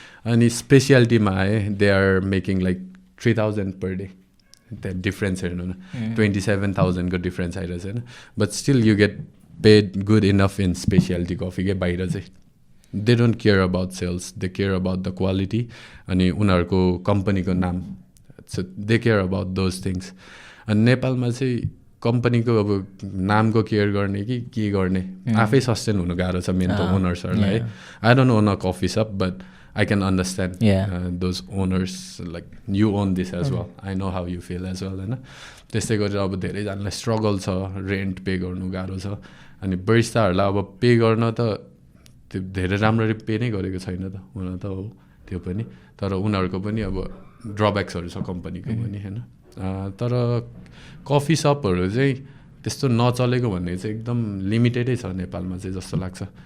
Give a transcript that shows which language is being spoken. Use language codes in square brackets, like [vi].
[ne] अनि स्पेसियालिटीमा आएँ [en] They are making like 3,000 per day. [ne] त्यहाँ डिफ्रेन्स हेर्नु न, 27,000को डिफ्रेन्स आइरहेछ होइन. [en] But still you get paid good enough in speciality coffee के. [ne] बाहिर चाहिँ [en] they don't care about sales, they care about the quality [ne] अनि उनीहरूको कम्पनीको नाम. [en] So they care about those things. [ne] अनि नेपालमा चाहिँ कम्पनीको अब नामको केयर गर्ने कि के गर्ने, आफै सस्टेन हुनु गाह्रो छ मेन त ओनर्सहरूलाई. [en] I don't own a coffee shop but I can understand those owners, like you own this as well. I know how you feel as well होइन. [ne] त्यस्तै गरेर अब धेरैजनालाई स्ट्रगल छ, रेन्ट पे गर्नु गाह्रो छ. अनि बरिस्ताहरूलाई अब पे गर्न त त्यो धेरै राम्ररी पे नै गरेको छैन त हुन त हो त्यो पनि, तर उनीहरूको पनि अब ड्रब्याक्सहरू छ कम्पनीको पनि होइन. तर कफी सपहरू चाहिँ त्यस्तो नचलेको भन्ने चाहिँ एकदम लिमिटेडै छ नेपालमा चाहिँ जस्तो लाग्छ.